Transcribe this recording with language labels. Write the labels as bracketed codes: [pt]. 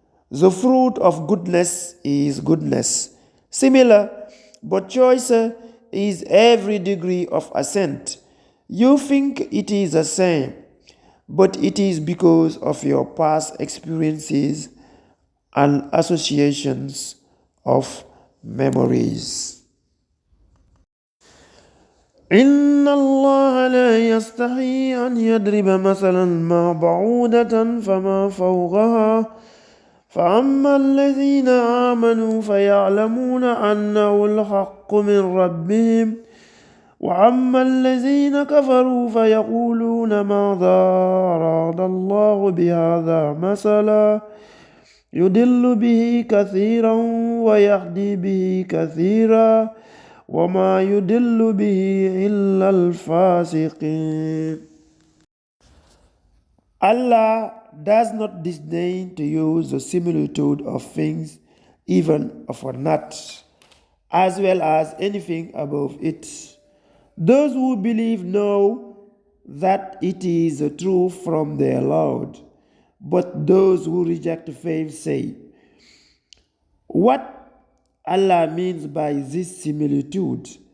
[en] The fruit of goodness is goodness. Similar but choicer is every degree of ascent. You think it is the same, but it is because of your past experiences and associations of memories. [ar] إن الله لا يستحي أن يضرب مثلا ما بعودة فما فوقها فأما الذين آمنوا فيعلمون أنه الحق من ربهم وأما الذين كفروا فيقولون ماذا أراد الله بهذا مثلا يضل به كثيرا ويهدي به كثيرا وما يضل به إلا الفاسقين. [en] Allah does not disdain to use the similitude of things, even of a nut, as well as anything above it. Those who believe know that it is the truth from their Lord, but those who reject faith say, what Allah means by this similitude?